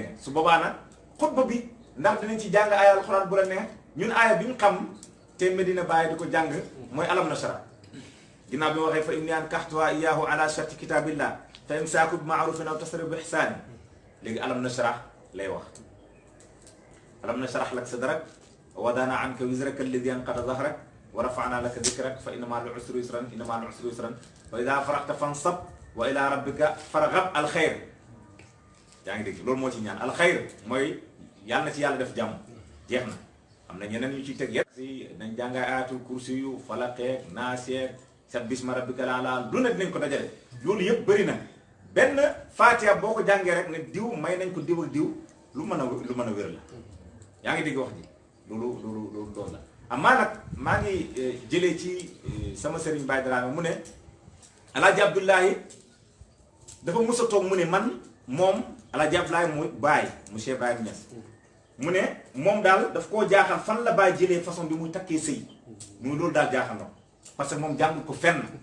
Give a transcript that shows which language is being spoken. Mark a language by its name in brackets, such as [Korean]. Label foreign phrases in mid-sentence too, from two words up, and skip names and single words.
[Wolof] nga su boobaa nag xutba bi ndax dinañ ci jàng aaya alxuraan bu la neex ñun aaya bi ñu xam te Medina Baye di ko jàng mooy [Arabic] ألم نشرح [Wolof] ginnaaw bi ma waxee fa [Arabic] إني أنكحتها إياه على شرط كتاب الله فإمساك بمعروف أو تسريح بإحسان [Wolof] léegi [Arabic] ألم نشرح [Wolof] lay wax [Arabic] ألم نشرح لك صدرك ووضعنا عنك وزرك الذي أنقض ظهرك ورفعنا لك ذكرك فإن مع العسر يسرا إن مع العسر يسرا وإذا فرغت فانصب وإلى ربك فارغب الخير [Wolof] yaa ngi dégg loolu moo ci ñaan [Arabic] الخير [Wolof] mooy yàlla na ci yàlla def jàmm jeex na am na ñeneen ñu ci teg yet si nañ jàngaay ayatul kursi yu falaqeeg naaseeg [Arabic] سبح اسم ربك الأعلى [Wolof] lu ne dinañ ko dajale loolu yëpp bëri na benn Fatiha boo ko jàngee rek ne diw may nañ ko diw ak diw lu mën a wér la yaa ngi dégg wax ji loolu la amaa nag maa ngi jëlee ci sama sëriñ Baye Dramé mu ne Alaaji Abdoulaye dafa mos a toog mu ne man moom Alaaji Abdoulaye mooy Baye monsieur Ibrahima Niass mu ne moom daal daf koo jaaxal fan la Baye jëlee façon bi muy takkee sëy muy loolu daal jaaxal na [French] parce que [Wolof] moom jàngul ko fenn